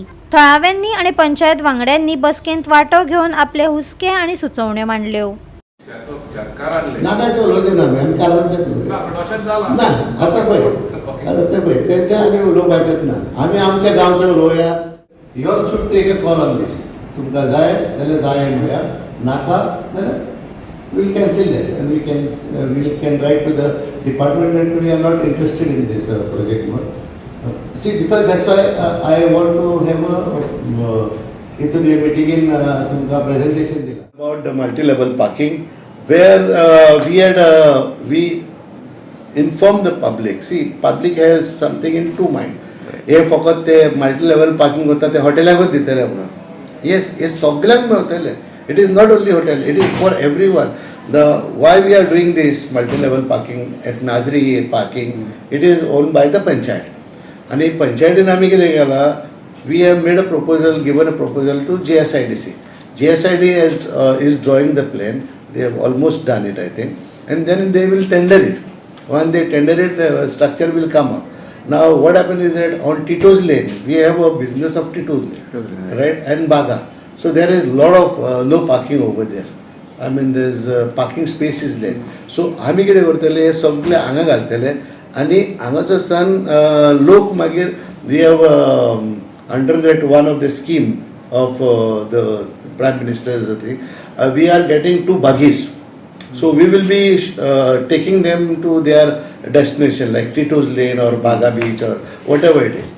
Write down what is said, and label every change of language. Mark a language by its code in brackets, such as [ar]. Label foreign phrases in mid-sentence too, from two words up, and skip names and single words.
[kok] थळाव्यांनी आणि पंचायत वांगड्यांनी बसकेंत वांटो घेवन आपले हुस्के आणि सुचोवण्यो मांडल्यो. नानाचे उलोवचे ना आमी कारांचेच उलोवया ना. आतां पळय तेंच्या आनी उलोवपाचेच ना. आमी आमच्या गांवचें उलोवया. [en] You all should take a call on this. [kok] तुमकां जाय जाल्यार जाय म्हणया, नाका जाल्यार [en] we'll cancel that and we can write to the department that we are not interested in this project more. See, because that's why I want to have a meeting in tumka presentation about the multi-level parking where we inform the public. See, public has something in two mind. [kok] हे फकत ते [en] multi level parking [kok] करता ते हॉटेलाकूच दितले म्हणून. येस हे सगळ्यांक मेळटले. [en] It is not only hotel, it is for everyone. Why we are doing this multi-level parking at Nazri parking, it is owned by the panchayat. [kok] आणि पंचायतीन आम्ही कितें केला, [en] we have made a proposal, given a proposal to GSIDC. GSID is drawing the plan. They have almost done it, I think. And then they will tender it. When they tender it, the structure will come up. Now what happens is that on Tito's Lane, we have a business of Tito's Lane, right? And Baga. So there is a lot of no parking over there. I mean there's parking space is there. So [kok] आम्ही कितें करतले हे सगळे हांगा घालतले आनी हांगाचो सन लोक मागीर [en] we have under that one of the scheme of the Prime Minister's thing, we are getting 2 buggies. So we will be taking them to their destination like Tito's Lane or Baga Beach or whatever it is.